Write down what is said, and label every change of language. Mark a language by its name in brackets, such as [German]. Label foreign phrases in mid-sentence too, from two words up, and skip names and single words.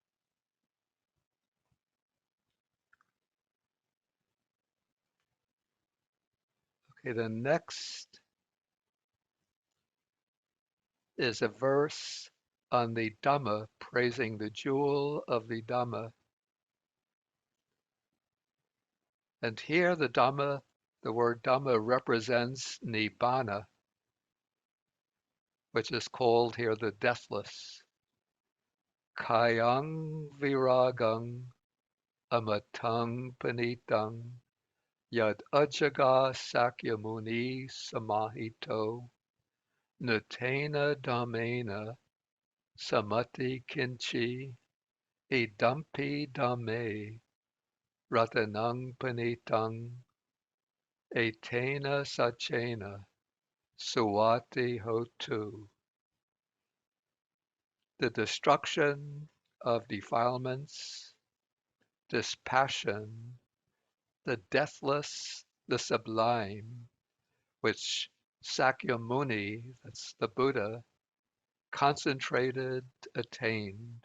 [English] Okay, the next is a verse on the Dhamma, praising the jewel of the Dhamma. And here the Dhamma, the word Dhamma represents Nibbana, which is called here the deathless. [Pali] Kayang viragang amatang panitang yad ajaga sakyamuni samahito natena dhammena samati kinchi idampi dhamme ratanang panitang etena sachena suwati hotu. [English] The destruction of defilements, dispassion, the deathless, the sublime, which Sakyamuni, that's the Buddha, concentrated, attained.